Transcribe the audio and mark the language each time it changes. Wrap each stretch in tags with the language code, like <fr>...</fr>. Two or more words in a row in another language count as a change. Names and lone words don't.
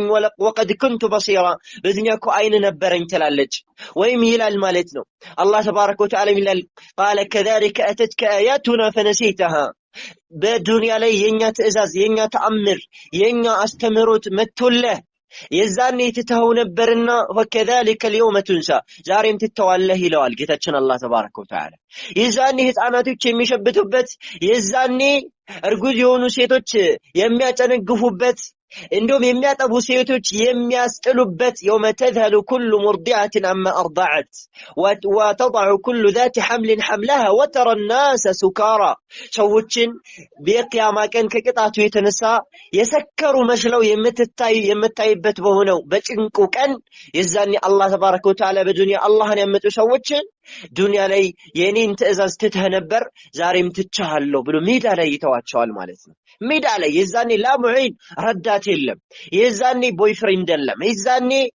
<ar>وقد كنت بصيرا።</ar> <am>በዚህኛ እኮ አይን ነበረኝ ትላለች ወይም ይላል ማለት ነው። አላህ</am> <ar>تبارك وتعالى</ar> <am>ይላል</am> <ar>قال كذلك أتتك آياتنا فنسيتها።</ar> <am>በዱንያ ላይ የኛ ትእዛዝ የኛ ተአምር የኛ አስተምሮት መጥቶልህ የዛኔ ትተኸው ነበርና ወከዛሊከ</am> <ar>اليوم تنسى</ar> <am>ዛሬም ትተዋለህ ይለዋል ጌታችን አላህ</am> <ar>تبارك وتعالى።</ar> <am>የዛኔ ህፃናቶች የሚሸብቱበት የዛኔ እርጉዝ የሆኑ ሴቶች የሚያጨነግፉበት እንደውም የሚያጠቡ ሴቶች የሚያስጥሉበት</am> <ar>يوم تذهل كل مرضعة عما أرضعت وتضع كل ذات حمل حملها وترى الناس سكارى።</ar> <am>ሰዎችን በቂያማ ቀን ከቅጣቱ የተነሳ የሰከሩ መስለው የምታይበት በሆነው በጭንቁ ቀን የዛኔ አላህ</am> <ar>تبارك وتعالى</ar> <am>በዱንያ አላህን ያመጡ ሰዎችን ዱንያ ላይ የኔን ትእዛዝ ትተህ ነበር ዛሬም ትቻለሁ ብሎ ሜዳ ላይ ይተዋቸዋል ማለት ነው። ሜዳ ላይ የዛኔ ላሙዒን ረዳት የለም፣ የዛኔ ቦይፍሬንድ የለም፣ የዛኔ</am>